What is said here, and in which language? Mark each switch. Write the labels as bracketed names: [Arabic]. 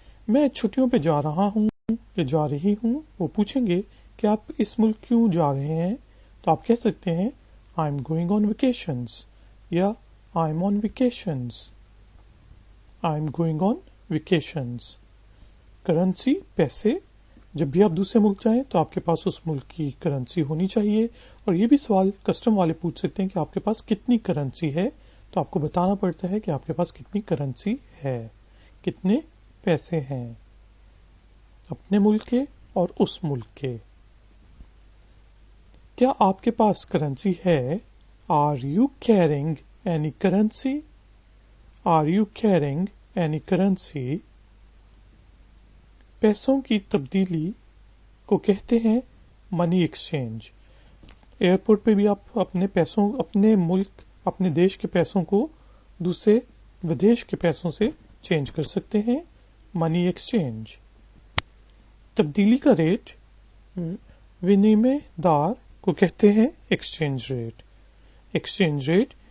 [Hindi] मैं छुट्टियों पे जा रहा हूँ या जा रही हूँ. वो पूछेंगे कि आप इस मुल्क क्यों जा रहे हैं, तो आप कह सकते हैं [English] I'm going on vacations [Hindi] या [English] I'm on vacations. I'm going on vacations. [Hindi] Currency, पैसे. जब भी आप दूसरे मुल्क जाएं तो आपके पास उस मुल्क की करेंसी होनी चाहिए. और ये भी सवाल कस्टम वाले पूछ सकते हैं कि आपके पास कितनी करेंसी है, तो आपको बताना पड़ता है कि आपके पास कितनी करेंसी है, कितने पैसे हैं अपने मुल्क के और उस मुल्क के. क्या आपके पास करेंसी है? [English] Are you carrying any currency? Are you carrying any currency? [Hindi] पैसों की तब्दीली को कहते हैं मनी एक्सचेंज. एयरपोर्ट पे भी आप अपने मुल्क, अपने देश के पैसों को दूसरे विदेश के पैसों से चेंज कर सकते हैं. Money exchange. तब्दीली का रेट, विनिमय दर को कहते हैं एक्सचेंज रेट. Exchange rate.